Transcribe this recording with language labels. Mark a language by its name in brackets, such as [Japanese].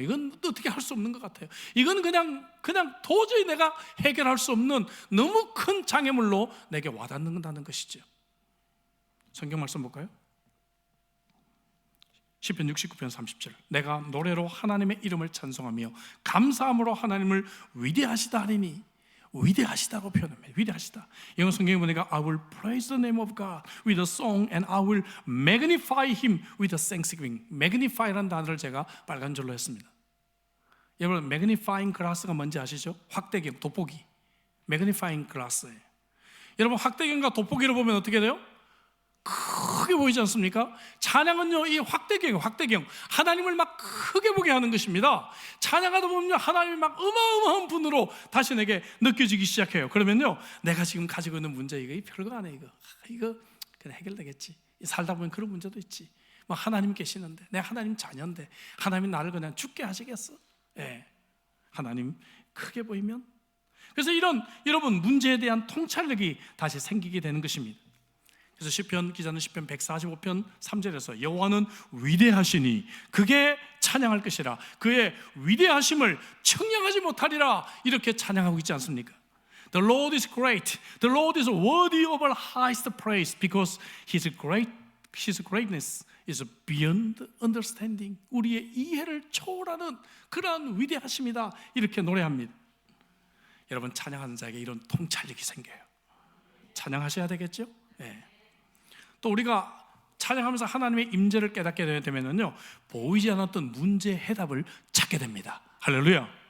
[Korean] 이건 어떻게 할 수 없는 것 같아요. 이건 그냥 도저히 내가 해결할 수 없는 너무 큰 장애물로 내게 와닿는다는 것이죠. 성경 말씀 볼까요? 시편 69편 30절 내가 노래로 하나님의 이름을 찬송하며 감사함으로 하나님을 위대하시다 하리니, 위대하시다고 표현합니다. 위대하시다. 영어 성경에 보니까 [English] I will praise the name of God with a song and I will magnify him with a thanksgiving. [Korean] magnify라는 단어를 제가 빨간 줄로 했습니다. 여러분, magnifying glass가 뭔지 아시죠? 확대경, 돋보기. magnifying glass예요. 여러분, 확대경과 돋보기를 보면 어떻게 돼요? 크게 보이지 않습니까? 찬양은요, 이 확대경 하나님을 막 크게 보게 하는 것입니다. 찬양하다 보면 하나님이 막 어마어마한 분으로 다시 내게 느껴지기 시작해요. 그러면요, 내가 지금 가지고 있는 문제 이거 별거 아니에요. 이거 그냥 해결되겠지. 살다 보면 그런 문제도 있지. 뭐 하나님 계시는데, 내가 하나님 자녀인데 하나님이 나를 그냥 죽게 하시겠어? 예, 하나님 크게 보이면. 그래서 이런 여러분 문제에 대한 통찰력이 다시 생기게 되는 것입니다. 그래서 시편 기자는 시편 145편 3절에서 여호와는 위대하시니 그게 찬양할 것이라, 그의 위대하심을 청량하지 못하리라, 이렇게 찬양하고 있지 않습니까? [English] The Lord is great. The Lord is worthy of our highest praise because His greatness is beyond understanding. [Korean] 우리의 이해를 초월하는 그러한 위대하심이다, 이렇게 노래합니다. 여러분, 찬양하는 자에게 이런 통찰력이 생겨요. 찬양하셔야 되겠죠? 네. 또 우리가 찬양하면서 하나님의 임재를 깨닫게 되면요, 보이지 않았던 문제 해답을 찾게 됩니다. 할렐루야.